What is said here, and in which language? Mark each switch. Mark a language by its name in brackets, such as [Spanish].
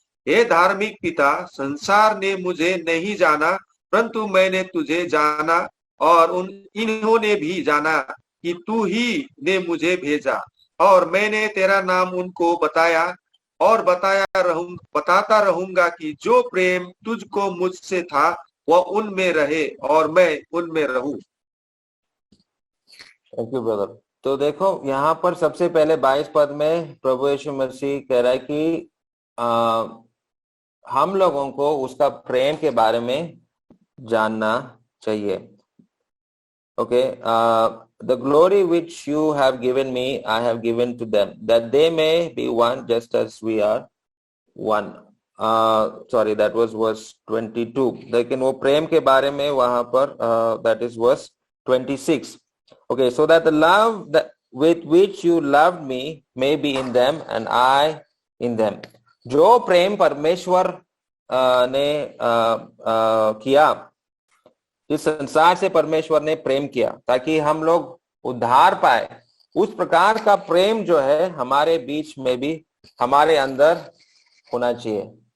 [Hindi] हे धार्मिक पिता, संसार ने मुझे नहीं जाना, परंतु मैंने तुझे जाना, और इन्होंने भी जाना कि तू ही ने मुझे भेजा, और मैंने तेरा नाम उनको बताया और बताता रहूंगा कि जो प्रेम तुझको मुझसे था वह उनमें रहे और मैं उनमें रहूं। [English] Thank you brother. [Hindi] तो देखो यहाँ पर सबसे पहले 22 पद में प्रभु यीशु मसीह कह रहा है कि हम लोगों को उसका प्रेम के बारे में जानना चाहिए। [English] Okay, the glory which you have given me, I have given to them, that they may be one just as we are one. Sorry, that was verse 22. [Hindi] लेकिन वो प्रेम के बारे में वहां पर [English] that is verse 26. Okay, so that the love that with which you loved me may be in them and I in them. [Hindi] जो प्रेम परमेश्वर ने किया, इस संसार से परमेश्वर ने प्रेम किया ताकि हम लोग उद्धार पाए, उस प्रकार का प्रेम जो है हमारे बीच में भी हमारे अंदर होना चाहिए।